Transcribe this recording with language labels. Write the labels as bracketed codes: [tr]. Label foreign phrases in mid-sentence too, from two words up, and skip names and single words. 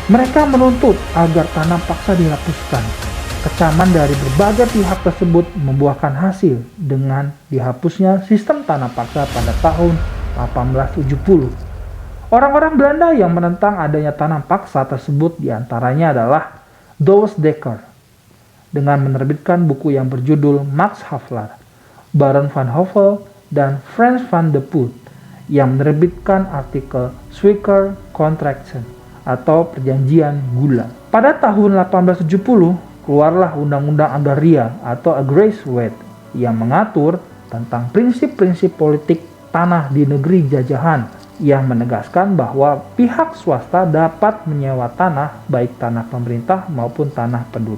[id] Mereka menuntut agar tanah paksa dihapuskan. Kecaman dari berbagai pihak tersebut membuahkan hasil dengan dihapusnya sistem tanah paksa pada tahun 1870. Orang-orang Belanda yang menentang adanya tanah paksa tersebut diantaranya adalah Douwes Dekker dengan menerbitkan buku yang berjudul Max Havelaar, Baron van Hove, dan Frans van de Putte yang menerbitkan artikel Suiker Contracten atau Perjanjian Gula. Pada tahun 1870, keluarlah Undang-Undang Agraria atau Agrariewet yang mengatur tentang prinsip-prinsip politik tanah di negeri jajahan yang menegaskan bahwa pihak swasta dapat menyewa tanah baik tanah pemerintah maupun tanah penduduk.